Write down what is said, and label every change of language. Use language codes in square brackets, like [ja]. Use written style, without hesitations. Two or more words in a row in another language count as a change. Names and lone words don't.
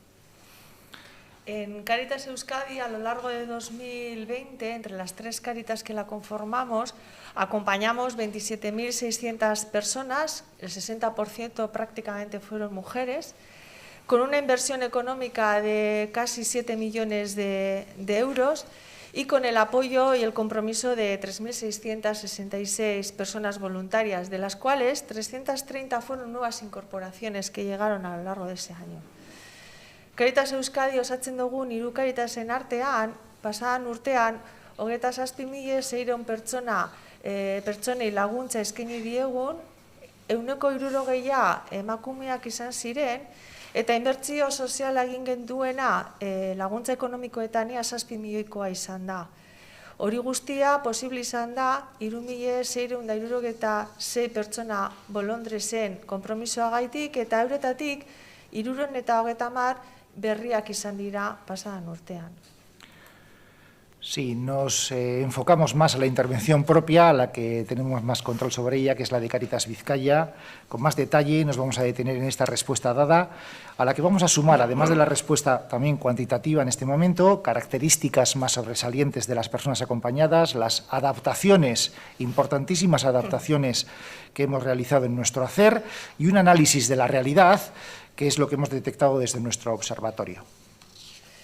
[es] En Cáritas Euskadi, a lo largo de 2020, entre las tres Cáritas que la conformamos, acompañamos 27.600 personas, el 60% prácticamente fueron mujeres, con una inversión económica de casi 7 millones de euros y con el apoyo y el compromiso de 3.666 personas voluntarias, de las cuales 330 fueron nuevas incorporaciones que llegaron a lo largo de ese año. [eu] Cáritas Euskadi osatzen dugun hiru Káritasen artean, pasadan urtean, 27.600 pertsonei laguntza eskaini diegun, 160 emakumeak izan ziren, eta inbertsio soziala egin genduena laguntza ekonomikoetan 7 milioikoa izan da. Hori guztia posible izan da 3.666 pertsona bolondresen konpromisoagaitik eta euretatik 330 berriak izan dira pasadan urtean. [es] Sí, nos enfocamos más a la intervención propia, a la que tenemos más control sobre ella, que es la de Cáritas Vizcaya. Con más detalle nos vamos a detener en esta respuesta dada, a la que vamos a sumar, además de la respuesta también cuantitativa en este momento, características más sobresalientes de las personas acompañadas, las adaptaciones, importantísimas adaptaciones que hemos realizado en nuestro hacer y un análisis de la realidad, que es lo que hemos detectado desde nuestro observatorio.